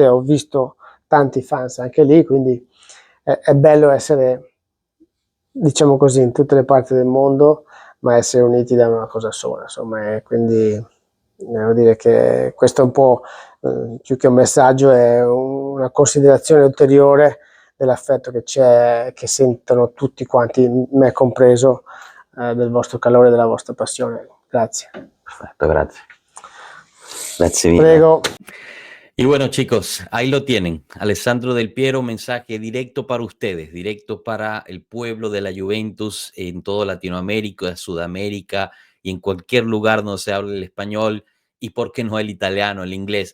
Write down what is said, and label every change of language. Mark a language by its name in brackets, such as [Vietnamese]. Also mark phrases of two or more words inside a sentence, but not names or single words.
[Italian] Ho visto tanti fans anche lì, quindi è bello essere, diciamo così, in tutte le parti del mondo, ma essere uniti da una cosa sola, insomma. E quindi devo dire che questo è un po', più che un messaggio, è una considerazione ulteriore dell'affetto che c'è, che sentono tutti quanti, me compreso, del vostro calore e della vostra passione. Grazie. [Spanish] Perfecto, gracias. Gracias, [Italian] Prego. [Spanish] Y bueno, chicos, ahí lo tienen. Alessandro Del Piero, mensaje directo para ustedes, directo para el pueblo de la Juventus en toda Latinoamérica, Sudamérica y en cualquier lugar donde se hable el español, y por qué no el italiano, el inglés.